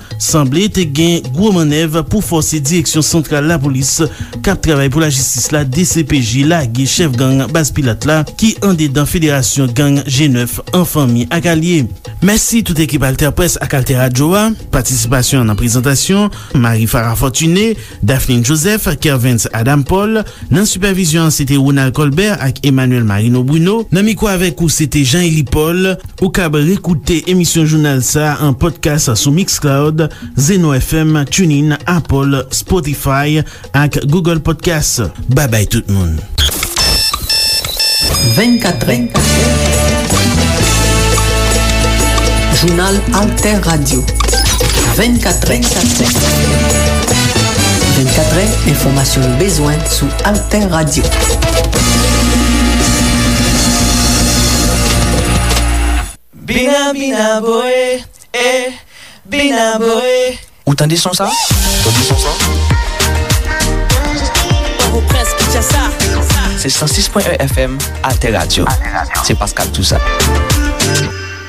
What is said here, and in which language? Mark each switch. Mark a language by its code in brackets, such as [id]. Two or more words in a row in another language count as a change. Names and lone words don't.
[ht] Semble te gen gwo manev pou force direksyon sentral la police kap travay pou la justice la DCPJ la ge chef gang Baz Pilate la ki an dedan fédération gang G9 en fami ak allié. Merci tout ekip Alter Presse ak Alter Radio. Participasyon nan prezentasyon Marie Farah Fortuné, Daphne Joseph, Kervance Adam Paul. Nan supervision c'était Ronald Colbert ak Emmanuel Marino Bruno. Nan mikwa avek ou c'était Jean-Élie Paul. Ou kab rekoute emisyon journal sa en podcast sou Mixcloud, Zeno FM, TuneIn, Apple, Spotify ak Google Podcast. Bye bye tout moun. 24è Jounal Alter Radio. 24è, informasyon bezwen sou Alter Radio. Bina bina boe, bina boe. Ou tande son sa? Ou preske tcha sa? Se 106.1 FM Alter Radio. Se Pascal Toussaint.